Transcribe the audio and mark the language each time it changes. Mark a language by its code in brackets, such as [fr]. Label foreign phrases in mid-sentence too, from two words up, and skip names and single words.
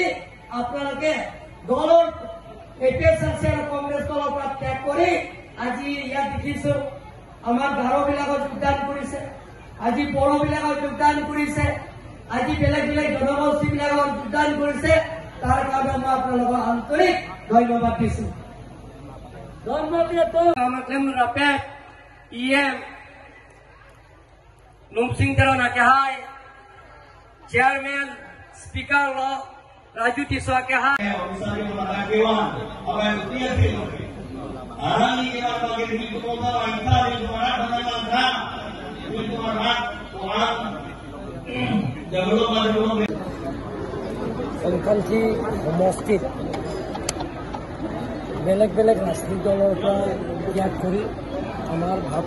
[as] আপোনালোকে দলৰ এপিএছআৰচি আৰু কংগ্ৰেছ দলৰ পৰা ত্যাগ কৰি আজি ইয়াত দেখিছো আমাৰ গাৰোবিলাকত যোগদান কৰিছে আজি বড়োবিলাকত যোগদান কৰিছে আজি বেলেগ বেলেগ জনগোষ্ঠীবিলাকত যোগদান কৰিছে তাৰ কাৰণে মই আপোনালোকক আন্তৰিক ধন্যবাদ দিছো [mjw] Amaklem Rapet EM Numsing Terona Kahai Chairman Speaker Law Raju Tiswa Kahai [as] সংখ্যালঘী সমষ্টিত বেলেগ বেলেগ ৰাজনৈতিক দলৰ পৰা ত্যাগ কৰি আমাৰ ভাৰতীয়